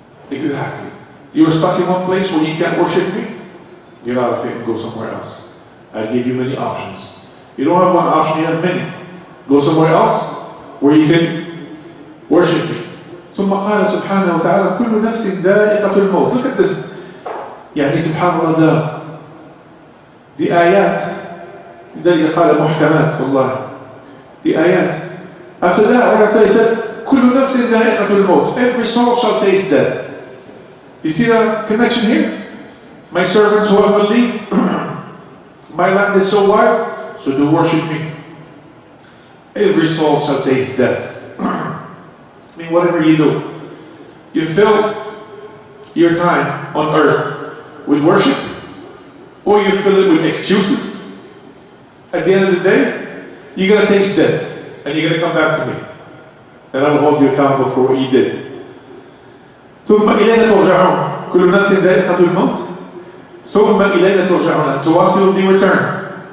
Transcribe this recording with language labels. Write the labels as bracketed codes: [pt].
[en] Exactly. You are stuck in one place where you can't worship me? Get out of it and go somewhere else. I gave you many options. You don't have one option, you have many. Go somewhere else where you can worship me. [ar] ثم قال سبحانه وتعالى كل نفس ذائقة الموت. [en] Look at this. [ar] يعني سبحان الله the آيات الذي قال محكمات والله. [en] The آيات. After that, he said, [ar] كل نفس ذائقة الموت. [en] Every soul shall taste death. You see the connection here? My servants who have believed, my land is so wide, so do worship me. Every soul shall taste death. I mean, whatever you do, you fill your time on earth with worship, or you fill it with excuses. At the end of the day, you're going to taste death, and you're going to come back to me. And I will hold you accountable for what you did. [ar] ثم إلينا ترجعون كل نفس ذائقة الموت ثم إلينا ترجعون [en] and to us you will be returned.